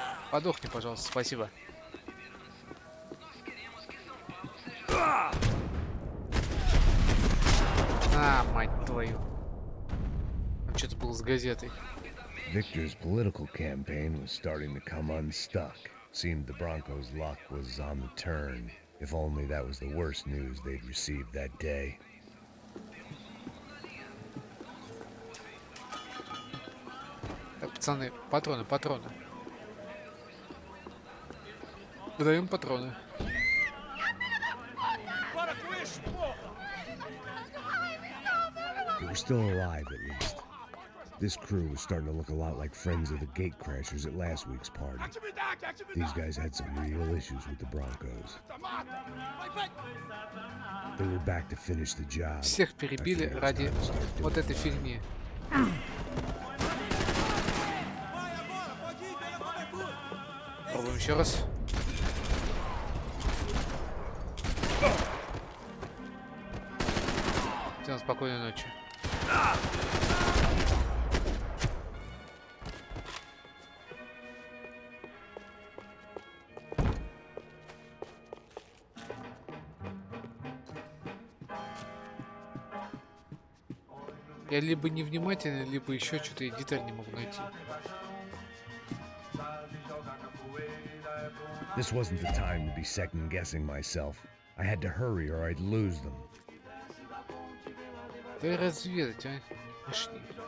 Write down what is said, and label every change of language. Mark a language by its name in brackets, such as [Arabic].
[Russian] Подохни, пожалуйста, спасибо. А, мать твою. Там что-то было с газетой. [English] Victor's political campaign was starting to come unstuck. Seemed the Broncos' luck was on the turn. If only that was the worst news they'd received that day. [Russian] Так, пацаны, патроны. Выдаем патроны. [English] They were still alive, at least. This crew was starting to look a lot like friends of the gatecrashers at last week's party. These guys had some real issues with the Broncos. They were back to finish the job. [Russian] Всех перебили ради вот этой фигни. Пробуем еще раз. Всем спокойной ночи. Я либо невнимательный, либо еще что-то эдитор не могу найти. [English] This wasn't the time to be second-guessing myself. I had to hurry or I'd lose them. [Russian] Дай разведать, а? Пошли.